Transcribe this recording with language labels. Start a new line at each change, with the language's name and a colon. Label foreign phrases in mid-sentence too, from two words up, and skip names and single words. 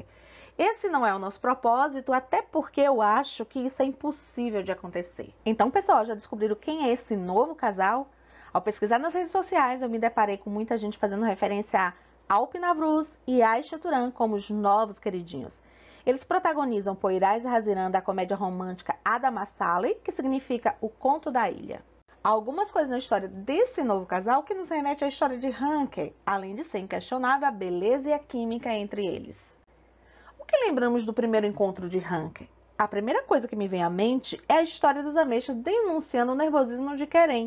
Portuguese: Esse não é o nosso propósito, até porque eu acho que isso é impossível de acontecer. Então, pessoal, já descobriram quem é esse novo casal? Ao pesquisar nas redes sociais, eu me deparei com muita gente fazendo referência a Alp Navruz e Ayşe Turan como os novos queridinhos. Eles protagonizam Poyraz e Haziran da comédia romântica Ada Masali, que significa O Conto da Ilha. Há algumas coisas na história desse novo casal que nos remete à história de Ranker, além de ser inquestionável a beleza e a química entre eles. O que lembramos do primeiro encontro de Ranker? A primeira coisa que me vem à mente é a história das ameixas denunciando o nervosismo de Keren.